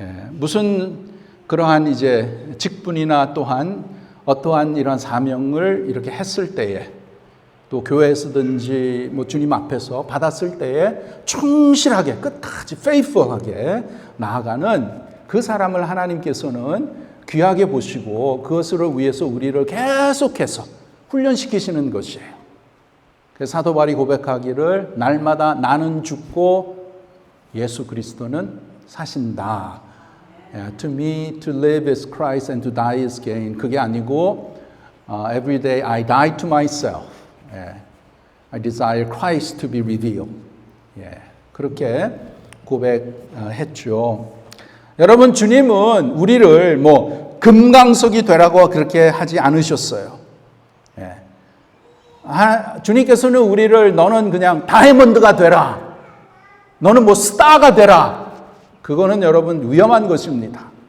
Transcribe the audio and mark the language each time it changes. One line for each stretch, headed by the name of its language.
Korean: 무슨 그러한 이제 직분이나 또한 어떠한 이런 사명을 이렇게 했을 때에 또 교회에서든지 주님 앞에서 받았을 때에 충실하게 끝까지 faithful하게 나아가는 그 사람을 하나님께서는 귀하게 보시고 그것을 위해서 우리를 계속해서 훈련시키시는 것이에요. 그래서 사도 바울이 고백하기를 날마다 나는 죽고 예수 그리스도는 사신다.
English: To me to live is Christ and to die is gain.
Korean: 그게 아니고
English: every day I die to myself. I desire Christ to be revealed.
Korean: 그렇게 고백했죠. 여러분, 주님은 우리를 금강석이 되라고 그렇게 하지 않으셨어요. 주님께서는 우리를 너는 그냥 다이아몬드가 되라. 너는 뭐 스타가 되라. 그거는 여러분 위험한 것입니다.